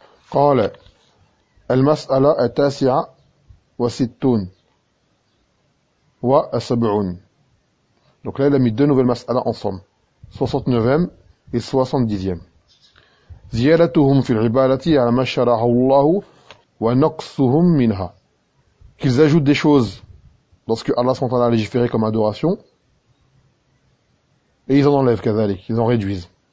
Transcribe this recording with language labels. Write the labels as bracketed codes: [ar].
[ar] قال المسألة التاسعة وستون وسبعون. [fr] Donc là, il a mis deux nouvelles masala ensemble. 69e et 70e. [ar] زيادتهم في العبادة على ما شرعه الله ونقصهم منها. [fr] Qu'ils ajoutent des choses lorsque Allah s'en a légiféré comme adoration. Et ils en enlèvent, كذلك. Ils en réduisent.